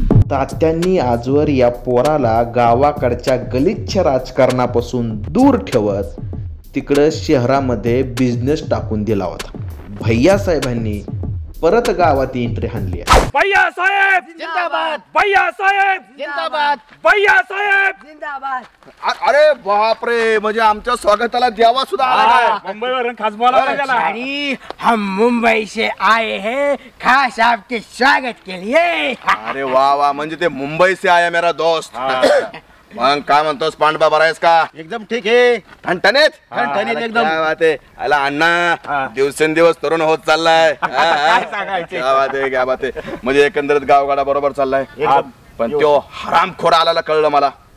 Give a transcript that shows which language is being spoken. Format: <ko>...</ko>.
<mr>तात्यांनी आजवर या पोराला गावाकडच्या गलिच्छ राजकारणापासून दूर ठेवत तिकडं शहरामध्ये बिझनेस टाकून दिला होता. भैया साहेबांनी परत गावात एंट्री हाणली. भैया साहेब जिंदाबाद, भैया साहेब जिंदाबाद, भैया साहेब जिंदाबाद. अरे बापरे, म्हणजे आमच्या स्वागताला देवा सुद्धा आला काय? मुंबईवरून खास बोलावला गेला.</mr> <hi>अरे हम मुंबई से आए हैं खास आपके स्वागत के लिए.</hi> <mr>अरे वा वा, म्हणजे ते</mr> <hi>मुंबई से आया मेरा दोस्त.</hi> <mr>मग काय म्हणतोस पांडवा, बरा आहेस का? एकदम ठीक आहे. ठणठणीत ठणठणीत एकदम. काय बात आहे. आला अण्णा दिवसेंदिवस तरुण होत चाललाय. क्या बात आहे, क्या बात आहे. म्हणजे एकंदरीत गावगाडा बरोबर चाललाय. पण तो हरामखोर आला कळलं मला.</mr>